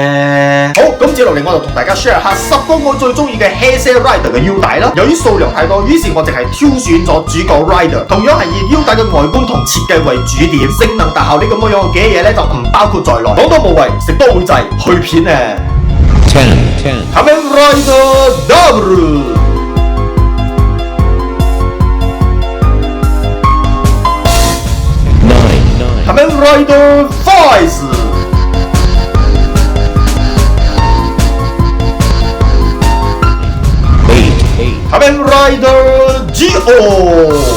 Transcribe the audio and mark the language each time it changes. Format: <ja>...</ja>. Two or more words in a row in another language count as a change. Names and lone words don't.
<yue>好，咁接落嚟我就同大家 share 下10個我最中意嘅 Heisei Rider 嘅腰帶啦。由於數量太多，於是我淨係挑選咗主角 Rider， 同樣係以腰帶嘅外觀同設計為主點，性能特效呢咁樣嘅嘢咧就唔包括在內。講到無謂，食多會滯，去片咧。Kamen Rider W。 Kamen Rider Faiz。 Kamen Rider Geo。</yue>